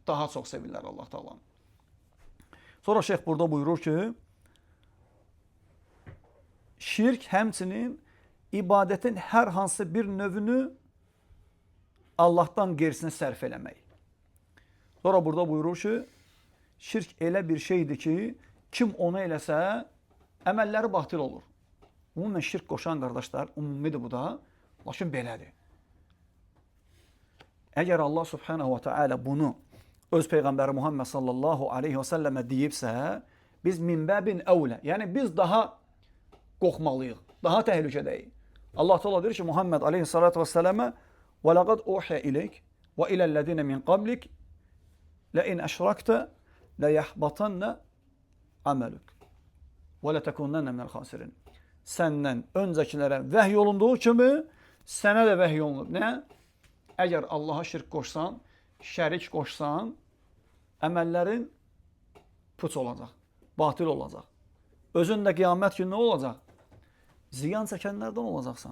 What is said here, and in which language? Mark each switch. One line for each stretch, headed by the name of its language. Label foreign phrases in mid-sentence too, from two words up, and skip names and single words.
Azerbaijani: Daha çox sevirlər Allah Teala'nı. Sonra şeyx burada buyurur ki, şirk həmçinin ibadətin hər hansı bir növünü Allahdan qeyrisinə sərf eləmək. Sonra burada buyurur ki, şirk elə bir şeydir ki, kim onu eləsə, əməlləri batil olur. Ümumən şirk qoşan qardaşlar, ümumidir bu da, lakin belədir. Əgər Allah
Arabic: سبحانه وتعالى
Azerbaijani: bunu öz Peyğəmbəri Muhammed
Arabic: صلى الله عليه وسلم
Azerbaijani: deyibsə, biz
Arabic: من باب أولى,
Azerbaijani: yəni biz daha qorxmalıyıq, daha təhlükədəyik. Allah Teala deyir ki, Muhammed
Arabic: عليه الصلاة والسلام وَلَقَدْ أُوحِيَ إِلَيْكَ وَإِلَى الَّذِينَ مِنْ قَبْلِكَ لَئِنْ أَشْرَكْتَ لَيَحْبَطَنَّ عَمَلُكَ وَلَتَكُونَنَّ مِنَ الْخَاسِرِينَ.
Azerbaijani: Səndən öncəkilərə vəhy olunduğu kimi sənə də vəhy olunur. Nə? Əgər Allaha şirk qoşsan, şərik qoşsan, əməllərin puç olacaq, batil olacaq. Özün də qiyamət günü nə olacaq? Ziyan çəkənlərdən olacaqsan.